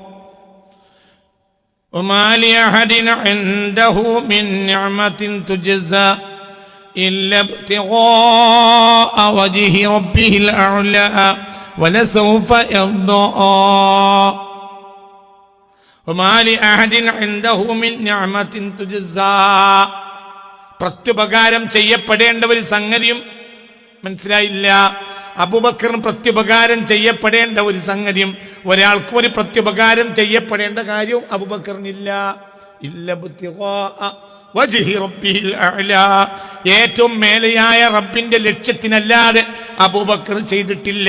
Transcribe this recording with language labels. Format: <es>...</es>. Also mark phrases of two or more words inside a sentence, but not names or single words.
<ar>وما لأحد عنده من نعمة تجزى إلا ابتغاء وجه ربه الأعلى ولسوف يرضى. وما لأحد عنده من نعمة تجزى.</ar> <ml>പ്രത്യുപകാരം ചെയ്യപ്പെടേണ്ട ഒരു സംഗതിയും മനസ്സിലായില്ല. അബൂബക്കറിന് പ്രത്യുപകാരം ചെയ്യപ്പെടേണ്ട ഒരു സംഗതിയും, ഒരാൾക്കും ഒരു പ്രത്യുപകാരം ചെയ്യപ്പെടേണ്ട കാര്യവും അബൂബക്കറിനില്ല.</ml> <ar>إلا وجه ربه الأعلى,</ar> <ml>ഏറ്റവും മേലെയായ റബ്ബിന്റെ ലക്ഷ്യത്തിനല്ലാതെ അബൂബക്കർ ചെയ്തിട്ടില്ല.</ml>